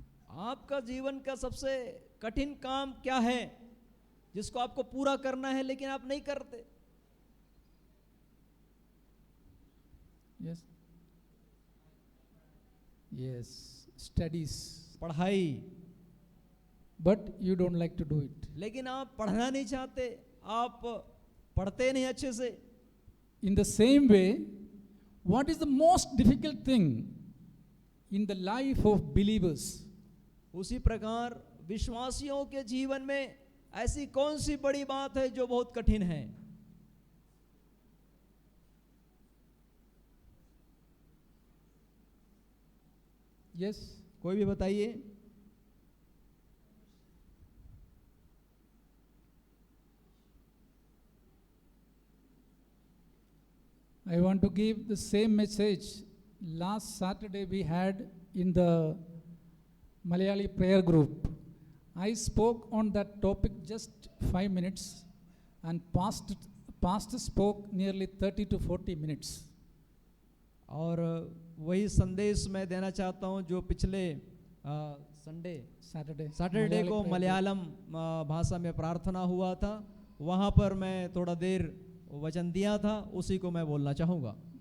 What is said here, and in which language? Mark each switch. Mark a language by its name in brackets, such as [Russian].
[Hindi] आपका जीवन का सबसे कठिन काम क्या है जिसको आपको पूरा करना है लेकिन आप नहीं करते? [English] Yes. Yes. Studies. [Hindi] पढ़ाई। [English] But you don't like to do it. [Hindi] लेकिन आप पढ़ना नहीं चाहते, आप पढ़ते नहीं अच्छे से। [English] In the same way, what is the most difficult thing in the life of believers? [Hindi] उसी प्रकार विश्वासियों के जीवन में ऐसी कौन सी बड़ी बात है जो बहुत कठिन है? [English] Yes. [Hindi] कोई भी बताइए। [English] I want to give the same message. Last Saturday we had in the Malayali prayer group. I spoke on that topic just 5 minutes and pastor spoke nearly 30 to 40 minutes. [Hindi] और वही संदेश मैं देना चाहता हूं जो पिछले सैटरडे को मलयालम भाषा में प्रार्थना हुआ था, वहां पर मैं थोड़ा देर वचन दिया था, उसी को मैं बोलना चाहूँगा।